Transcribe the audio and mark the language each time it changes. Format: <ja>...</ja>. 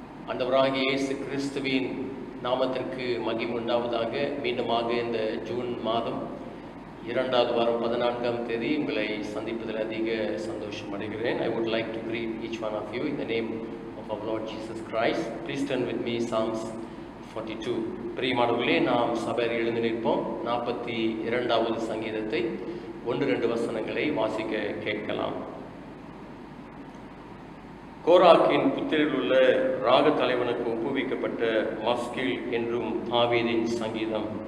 <ta>ஆண்டவராகிய இயேசு கிறிஸ்துவின் நாமத்திற்கு மகிமை உண்டாவதாக. மீண்டுமாக இந்த ஜூன் மாதம் 2வது வாரம் 14ஆம் தேதி உங்களை சந்திப்பதில் அதிக சந்தோஷம் அடைகிறேன்.</ta> <en>I would like to greet each one of you in the name of our Lord Jesus Christ. Please turn with me Psalms 42.</en> <ta>பிரியமானவர்களே, நாம் சபையில் எழுந்து நிற்போம். 42வது சங்கீதத்தை 1-2 வசனங்களை வாசிக்க கேட்கலாம். கோராக்கின் புத்திரில் உள்ள ராக தலைவனுக்கு ஒப்புவிக்கப்பட்ட மஸ்கில் என்றும் தாவீதின் சங்கீதம்.</ta>